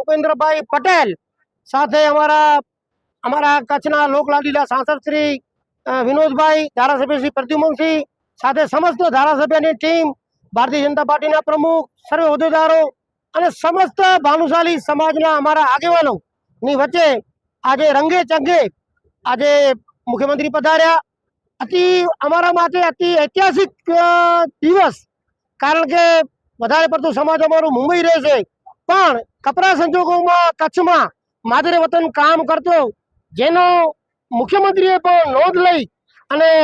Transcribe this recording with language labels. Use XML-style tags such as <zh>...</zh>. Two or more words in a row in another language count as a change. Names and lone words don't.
<gu>ભૂપેન્દ્રભાઈ પટેલ સાથે અમારા કચ્છના લોકલાડીલા સાંસદ શ્રી વિનોદભાઈ, ધારાસભ્ય શ્રી પ્રદ્યુમન સિંહ સાથે સમસ્ત ધારાસભ્યની ટીમ, ભારતીય જનતા પાર્ટી પ્રમુખ, સર્વ હોદ્દેદારો અને સમસ્ત ભાનુશાલી સમાજના અમારા આગેવાનોની વચ્ચે આજે રંગે ચંગે આજે મુખ્યમંત્રી પધાર્યા। અમારા માટે અતિ ઐતિહાસિક દિવસ, કારણ કે વધારે પડતું સમાજ અમારું મુંબઈ રહે છે, પણ કપરા સંજોગોમાં કચ્છમાં માદરે વતન કામ કરતો જેનો મુખ્યમંત્રીએ પણ નોંધ લઈ અને</gu>